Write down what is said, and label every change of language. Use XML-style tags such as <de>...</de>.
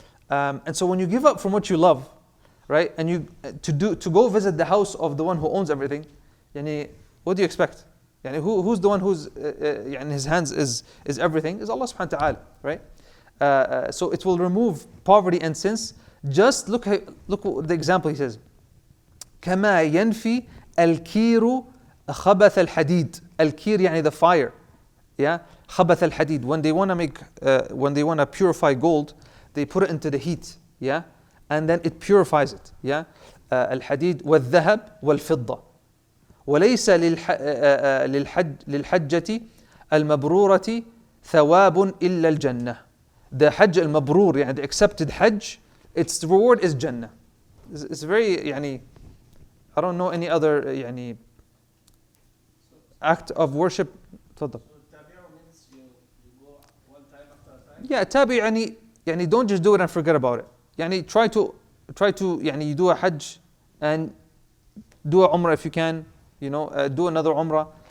<en>And so when you give up from what you love, right, and you to go visit the house of the one who owns everything, يعني, what do you expect? يعني, who's the one who's in his hands is everything? Is Allah subhanahu wa ta'ala, right? So it will remove poverty and sins. Just look at the example he says.</en> <ar>كما ينفي الكير خبث الحديد. الكير يعني</ar> <en>the fire.</en> <ar>Yeah, خبث الحديد.</ar> <en>When they want to purify gold, they put it into the heat. Yeah, and then it purifies it.</en> <ar>Yeah, الحديد والذهب والفضة. وليس للحجة المبرورة ثواب إلا الجنة.</ar> <en>The Hajj al-Mabrur, يعني the accepted Hajj, its reward is Jannah. It's very, يعني, I don't know any other يعني, act of worship.</en> <ar>تفضل.</ar> <en>means you go one time after a time? Yeah, tabi يعني don't just do it and forget about it. يعني try to يعني you do a Hajj and do a Umrah if you can, you know, do another Umrah.</en>